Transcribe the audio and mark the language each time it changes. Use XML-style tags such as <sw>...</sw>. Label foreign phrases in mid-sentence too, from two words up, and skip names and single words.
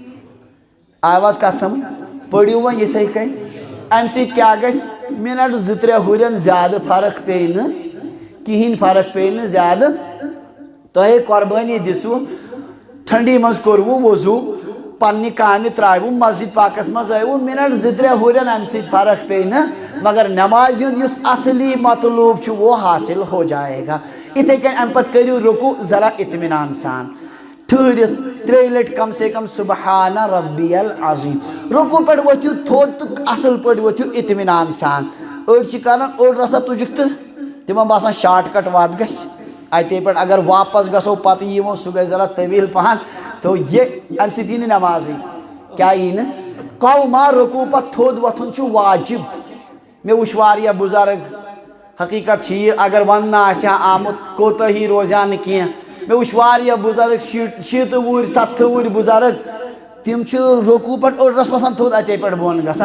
<ks>آواز کت سمجھ پڑھو وہ یتھے کن ام سۭتۍ کیا گژھِ منٹ زٕ ترٛےٚ ہُرٮ۪ن زیادٕ فرق پیٚیہِ نہٕ کِہیٖنۍ فرق پیٚیہِ نہٕ زیادٕ. تۄہے قۄربٲنی دِژوٕ ٹھنڈی منٛز کوٚروٕ وضوٗ پننہِ کامہِ ترٛٲوٕ مسجد پاکس منٛز ٲیوٕ منٹ زٕ ترٛےٚ ہُرٮ۪ن امہِ سۭتۍ فرق پیٚیہِ نہٕ مگر نمازِ ہُنٛد یُس اصلی مطلوب چھُ</ks> <ur>وہ حاصل ہو جائے گا.</ur> <ks>یِتھے کٔنۍ امہِ پتہٕ کٔرِو رُکوٗع ذرا اطمینان سان ٹھہرِتھ 3 لٹہِ</ks> <ur>کم سے کم</ur> <ar>سبحان ربی العظیم.</ar> <ks>رُکوٗع پٮ۪ٹھ ؤتھِو تھوٚد تہٕ اصل پٲٹھۍ ؤتھِو اطمینان سان. أڑۍ چھِ کران اوٚڑ رژھا تُجِکھ تہٕ تِمن باسان شاٹ کٹ وتھ گژھِ اتے پٮ۪ٹھ اگر واپس گژھو پتہٕ یِمو سُہ گژھِ ذرا طویل پہن تو یہ امہِ سۭتۍ یی نہٕ نمازٕے. کیٛاہ یی نہٕ قوما رُکوٗع پتہٕ تھوٚد وۄتھُن چھُ واجب. مےٚ وٕچھ واریاہ بُزرگ حقیقت چھِ یہِ اگر وننہٕ آسہِ ہا آمُت کوتٲہی روزِ ہا نہٕ کینٛہہ. مےٚ وٕچھ واریاہ بُزرگ 70 وُہٕرۍ 70 وُہٕرۍ بُزرگ تِم چھِ رُکوٗع پٮ۪ٹھ أڑرس وسان تھوٚد اتے پٮ۪ٹھ بۄن گژھان.</ks>